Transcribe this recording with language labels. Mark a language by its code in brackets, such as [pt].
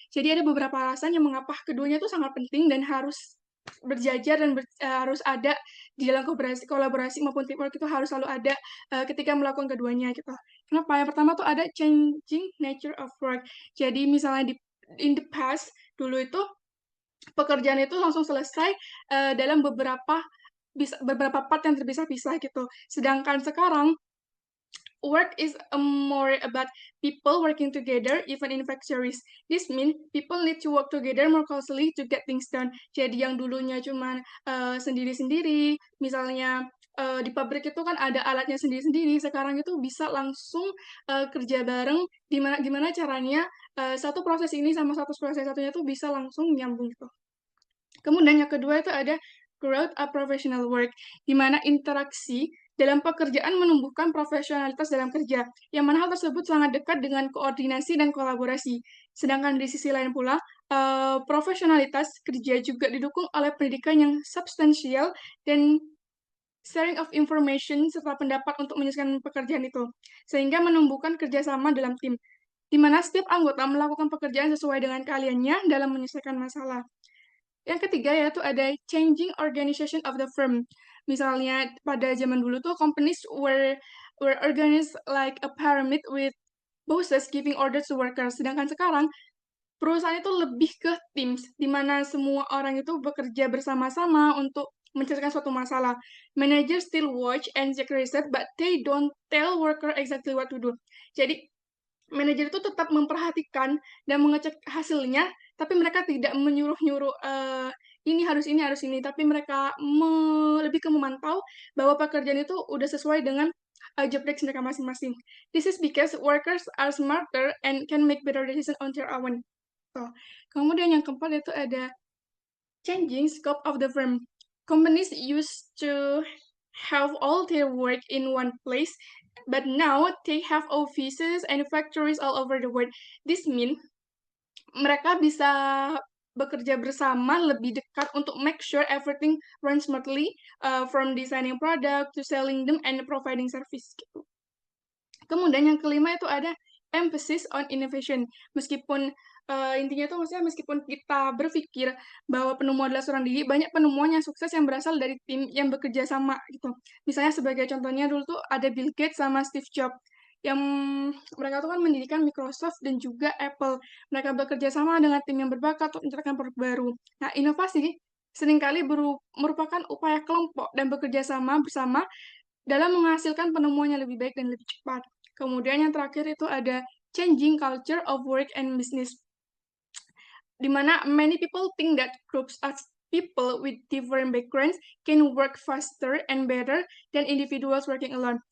[id] Jadi ada beberapa alasan yang mengapa keduanya itu sangat penting dan harus berjajar dan harus ada di dalam kolaborasi maupun teamwork itu harus selalu ada ketika melakukan keduanya gitu. Kenapa? Yang pertama tuh ada [en] changing nature of work. [id] Jadi misalnya [en] in the past [id] dulu itu pekerjaan itu langsung selesai dalam beberapa part yang terpisah-pisah gitu. Sedangkan sekarang [en] work is more about people working together even in factories. This means people need to work together more closely to get things done. [id] Jadi yang dulunya cuma sendiri-sendiri, misalnya di pabrik itu kan ada alatnya sendiri-sendiri, sekarang itu bisa langsung kerja bareng, gimana caranya satu proses ini sama satu proses satunya itu bisa langsung nyambung gitu. Kemudian yang kedua itu ada [en] growth of professional work, [id] di mana interaksi dalam pekerjaan menumbuhkan profesionalitas dalam kerja, yang mana hal tersebut sangat dekat dengan koordinasi dan kolaborasi. Sedangkan di sisi lain pula, profesionalitas kerja juga didukung oleh pendidikan yang substansial dan [en] sharing of information [id] serta pendapat untuk menyelesaikan pekerjaan itu, sehingga menumbuhkan kerjasama dalam tim, di mana setiap anggota melakukan pekerjaan sesuai dengan keahliannya dalam menyelesaikan masalah. Yang ketiga yaitu ada [en] changing organization of the firm. [id] Misalnya pada zaman dulu tuh [en] companies were organized like a pyramid with bosses giving orders to workers. [id] Sedangkan sekarang perusahaan itu lebih ke teams, di mana semua orang itu bekerja bersama-sama untuk menyelesaikan suatu masalah. [en] Managers still watch and check research, but they don't tell worker exactly what to do. [id] Jadi, manajer itu tetap memperhatikan dan mengecek hasilnya, tapi mereka tidak menyuruh-nyuruh ini harus ini, tapi mereka lebih ke memantau bahwa pekerjaan itu udah sesuai dengan job desk mereka masing-masing. [en] This is because workers are smarter and can make better decisions on their own. So, [id] kemudian yang keempat itu ada [en] changing scope of the firm. Companies used to have all their work in one place, but now they have offices and factories all over the world. This means [id] mereka bisa bekerja bersama lebih dekat untuk [en] make sure everything runs smoothly, from designing product to selling them and providing service gitu. [id] Kemudian yang kelima itu ada [en] emphasis on innovation. [id] Meskipun intinya itu maksudnya meskipun kita berpikir bahwa penemu adalah seorang diri, banyak penemuan yang sukses yang berasal dari tim yang bekerja sama gitu. Misalnya sebagai contohnya dulu tuh ada Bill Gates sama Steve Jobs yang mereka tuh kan mendirikan Microsoft dan juga Apple. Mereka bekerja sama dengan tim yang berbakat untuk menciptakan produk baru. Nah, inovasi seringkali merupakan upaya kelompok dan bekerja sama bersama dalam menghasilkan penemuan yang lebih baik dan lebih cepat. Kemudian yang terakhir itu ada [en] changing culture of work and business, [id] di mana [en] many people think that groups of people with different backgrounds can work faster and better than individuals working alone.